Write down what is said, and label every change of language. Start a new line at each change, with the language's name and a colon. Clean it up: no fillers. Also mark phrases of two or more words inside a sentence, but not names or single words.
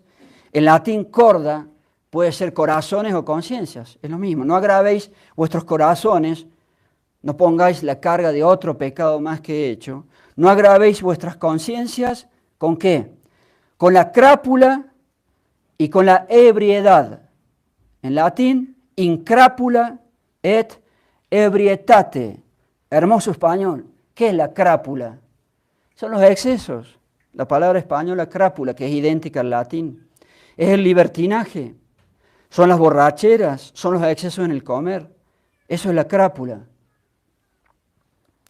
Spanish: En latín corda puede ser corazones o conciencias, es lo mismo. No agravéis vuestros corazones, no pongáis la carga de otro pecado más que he hecho. No agravéis vuestras conciencias, ¿con qué? Con la crápula y con la ebriedad. En latín,
Latin: incrápula et ebrietate.
Spanish: Hermoso español. ¿Qué es la crápula? Son los excesos. La palabra española crápula, que es idéntica al latín. Es el libertinaje. Son las borracheras. Son los excesos en el comer. Eso es la crápula.